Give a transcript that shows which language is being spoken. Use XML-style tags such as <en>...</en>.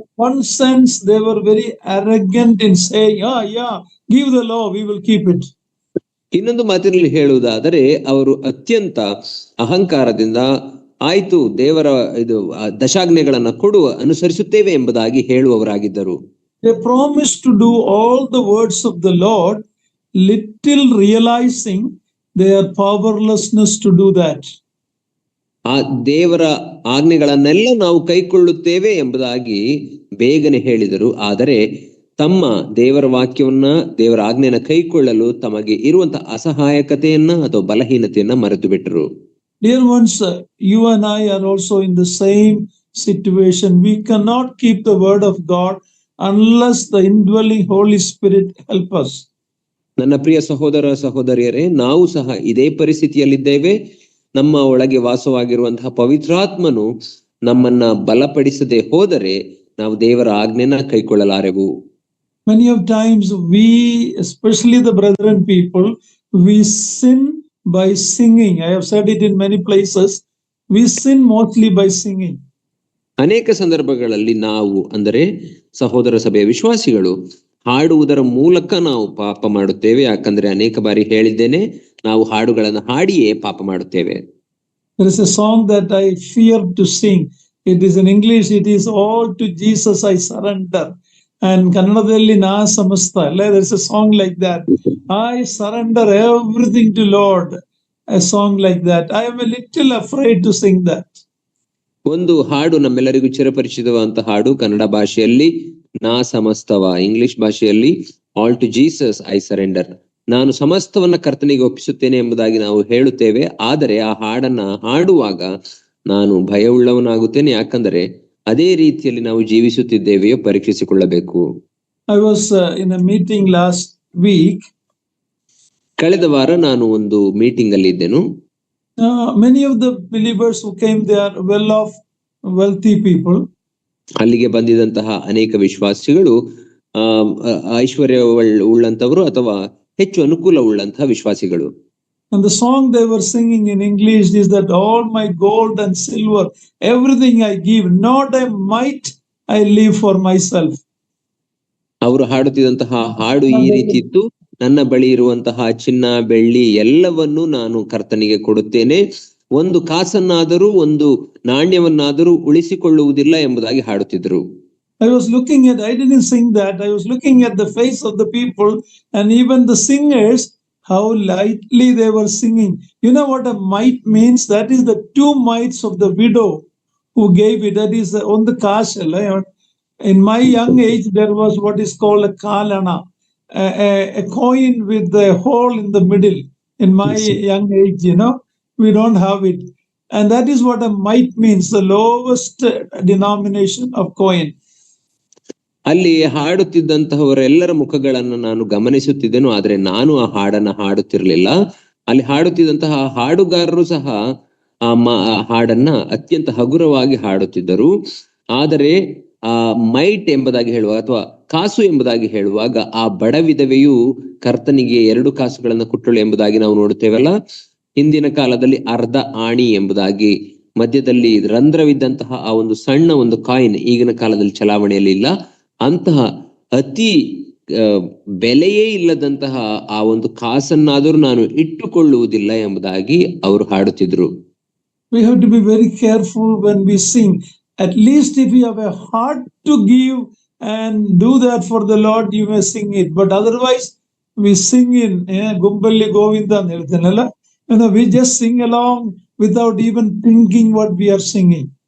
<en>One sense they were very arrogant in saying, give the law, we will keep it.</en> <kn>ಇನ್ನೊಂದು ಮಾತಿನಲ್ಲಿ ಹೇಳುವುದಾದರೆ ಅವರು ಅತ್ಯಂತ ಅಹಂಕಾರದಿಂದ ಆಯ್ತು ದೇವರ ದಶಾಜ್ಞೆಗಳನ್ನ ಕೊಡುವ ಅನುಸರಿಸುತ್ತೇವೆ ಎಂಬುದಾಗಿ ಹೇಳುವವರಾಗಿದ್ದರು.</kn> <en>They promised to do all the words of the Lord, little realizing their powerlessness to do that.</en> <kn>ಆ ದೇವರ ಆಜ್ಞೆಗಳನ್ನೆಲ್ಲ ನಾವು ಕೈಕೊಳ್ಳುತ್ತೇವೆ ಎಂಬುದಾಗಿ ಬೇಗನೆ ಹೇಳಿದರು. ಆದರೆ ತಮ್ಮ ದೇವರ ವಾಕ್ಯವನ್ನ, ದೇವರ ಆಜ್ಞೆಯನ್ನ ಕೈಕೊಳ್ಳಲು ತಮಗೆ ಇರುವಂತಹ ಅಸಹಾಯಕತೆಯನ್ನ ಅಥವಾ ಬಲಹೀನತೆಯನ್ನ ಮರೆತು ಬಿಟ್ಟರು.</kn> <en>Dear ones, you and I are also in the same situation. We cannot keep the word of God unless the indwelling Holy Spirit help us.</en> <kn>ನನ್ನ ಪ್ರಿಯ ಸಹೋದರ ಸಹೋದರಿಯರೇ, ನಾವು ಸಹ ಇದೇ ಪರಿಸ್ಥಿತಿಯಲ್ಲಿದ್ದೇವೆ. ನಮ್ಮ ಒಳಗೆ ವಾಸವಾಗಿರುವಂತಹ ಪವಿತ್ರಾತ್ಮನು ನಮ್ಮನ್ನ ಬಲಪಡಿಸದೆ ಹೋದರೆ ನಾವು ದೇವರ ಆಜ್ಞೆನ ಕೈಕೊಳ್ಳಲಾರೆವು.</kn> <en>Many of times we, especially the brethren people, we sin by singing. I have said it in many places. We sin mostly by singing.</en> <kn>ಅನೇಕ ಸಂದರ್ಭಗಳಲ್ಲಿ ನಾವು, ಅಂದರೆ ಸಹೋದರ ಸಭೆಯ ವಿಶ್ವಾಸಿಗಳು, ಹಾಡುವುದರ ಮೂಲಕ ನಾವು ಪಾಪ ಮಾಡುತ್ತೇವೆ. ಯಾಕಂದ್ರೆ ಅನೇಕ ಬಾರಿ ಹೇಳಿದ್ದೇನೆ, ನಾವು ಹಾಡುಗಳನ್ನು ಹಾಡಿಯೇ ಪಾಪ ಮಾಡುತ್ತೇವೆ.</kn> <en>There is a song that I fear to sing. It is in English. It is all to Jesus I surrender. And</en> <kn>Kannadalli na samasta.</kn> <en>There is a song like that. I surrender everything to Lord. A song like that. I am a little afraid to sing that.</en> <kn>ಒಂದು ಹಾಡು ನಮ್ಮೆಲ್ಲರಿಗೂ ಚಿರಪರಿಚಿತವಾದಂತಹ ಹಾಡು, ಕನ್ನಡ ಭಾಷೆಯಲ್ಲಿ ನಾ ಸಮಸ್ತವ, English ಭಾಷೆಯಲ್ಲಿ</kn> <en>All to Jesus I surrender.</en> <kn>ನಾನು ಸಮಸ್ತವನ್ನ ಕರ್ತನಿಗೆ ಒಪ್ಪಿಸುತ್ತೇನೆ ಎಂಬುದಾಗಿ ನಾವು ಹೇಳುತ್ತೇವೆ. ಆದರೆ ಆ ಹಾಡನ್ನ ಹಾಡುವಾಗ ನಾನು ಭಯವುಳ್ಳವನಾಗುತ್ತೇನೆ. ಯಾಕಂದರೆ ಅದೇ ರೀತಿಯಲ್ಲಿ ನಾವು ಜೀವಿಸುತ್ತಿದ್ದೇವೆಯೋ ಪರೀಕ್ಷಿಸಿಕೊಳ್ಳಬೇಕು.</kn> <en>I was in a meeting last week.</en> <kn>ಕಳೆದ ವಾರ ನಾನು ಒಂದು ಮೀಟಿಂಗ್ ಅಲ್ಲಿ ಇದ್ದೆನು.</kn> <en>Many of the believers who came, they are well-off, wealthy people.</en> <kn>ಅಲ್ಲಿಗೆ ಬಂದಿದಂತಹ ಅನೇಕ ವಿಶ್ವಾಸಿಗಳು ಐಶ್ವರ್ಯ ಉಳ್ಳಂತವರು ಅಥವಾ ಹೆಚ್ಚು ಅನುಕೂಲ ಉಳ್ಳಂತಹ ವಿಶ್ವಾಸಿಗಳು.</kn> <en>And the song they were singing in English is that all my gold and silver, everything I give, not a mite I leave for myself.</en> <kn>ಅವರು ಹಾಡುತ್ತಿದ್ದಂತಹ ಹಾಡು ಈ ರೀತಿ ಇತ್ತು, ನನ್ನ ಬಳಿ ಇರುವಂತಹ ಚಿನ್ನ ಬೆಳ್ಳಿ ಎಲ್ಲವನ್ನೂ ನಾನು ಕರ್ತನಿಗೆ ಕೊಡುತ್ತೇನೆ, ಒಂದು ಕಾಸನ್ನಾದರೂ ಒಂದು ನಾಣ್ಯವನ್ನಾದರೂ ಉಳಿಸಿಕೊಳ್ಳುವುದಿಲ್ಲ ಎಂಬುದಾಗಿ ಹಾಡುತ್ತಿದ್ರು.</kn> <en>I didn't sing that. I was looking at the face of the people, and even the singers, how lightly they were singing. You know what a mite means? That is the 2 mites of the widow who gave it. That is on the cash. In my young age, there was what is called a kalana, a coin with a hole in the middle. In my young age, we don't have it. And that is what a mite means, the lowest denomination of coin.</en> <kn>ಅಲ್ಲಿ ಹಾಡುತ್ತಿದ್ದಂತಹವರೆಲ್ಲರ ಮುಖಗಳನ್ನು ನಾನು ಗಮನಿಸುತ್ತಿದ್ದೆನು, ಆದ್ರೆ ನಾನು ಆ ಹಾಡನ್ನ ಹಾಡುತ್ತಿರಲಿಲ್ಲ. ಅಲ್ಲಿ ಹಾಡುತ್ತಿದ್ದಂತಹ ಹಾಡುಗಾರರು ಸಹ ಆ ಹಾಡನ್ನ ಅತ್ಯಂತ ಹಗುರವಾಗಿ ಹಾಡುತ್ತಿದ್ದರು. ಆದರೆ ಆ ಮೈಟ್ ಎಂಬುದಾಗಿ ಹೇಳುವಾಗ ಅಥವಾ ಕಾಸು ಎಂಬುದಾಗಿ ಹೇಳುವಾಗ ಆ ಬಡ ವಿಧವೆಯು ಕರ್ತನಿಗೆ 2 ಕಾಸುಗಳನ್ನ ಕೊಟ್ಟಳು ಎಂಬುದಾಗಿ ನಾವು ನೋಡುತ್ತೇವಲ್ಲ. ಹಿಂದಿನ ಕಾಲದಲ್ಲಿ ಅರ್ಧ ಆಣಿ ಎಂಬುದಾಗಿ ಮಧ್ಯದಲ್ಲಿ ರಂಧ್ರವಿದ್ದಂತಹ ಆ ಒಂದು ಸಣ್ಣ ಒಂದು ಕಾಯಿನ್ ಈಗಿನ ಕಾಲದಲ್ಲಿ ಚಲಾವಣೆಯಲ್ಲಿ ಇಲ್ಲ. ಅಂತಹ ಅತಿ ಬೆಲೆಯೇ ಇಲ್ಲದಂತಹ ಆ ಒಂದು ಕಾಸನ್ನಾದರೂ ನಾನು ಇಟ್ಟುಕೊಳ್ಳುವುದಿಲ್ಲ ಎಂಬುದಾಗಿ ಅವರು ಹಾಡುತ್ತಿದ್ರು.</kn> <en>We have to be very careful when we sing. At least if you have a heart to give and do that for the Lord, you may sing it. But otherwise, we sing in</en> <kn>Gumballi Govinda</kn> <en>and everything. We just sing along without even thinking what we are singing.</en>